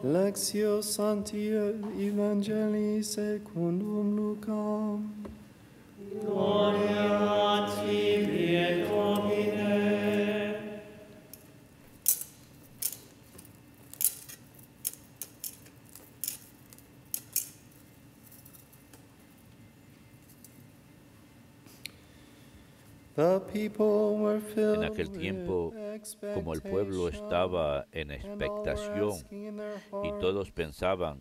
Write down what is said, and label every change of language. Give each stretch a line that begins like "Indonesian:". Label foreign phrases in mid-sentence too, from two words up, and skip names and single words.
Latin: Lectio Sancti Evangelii secundum Lucam. Gloria a tibi, Domine.
Spanish: En aquel tiempo, como el pueblo estaba en expectación y todos pensaban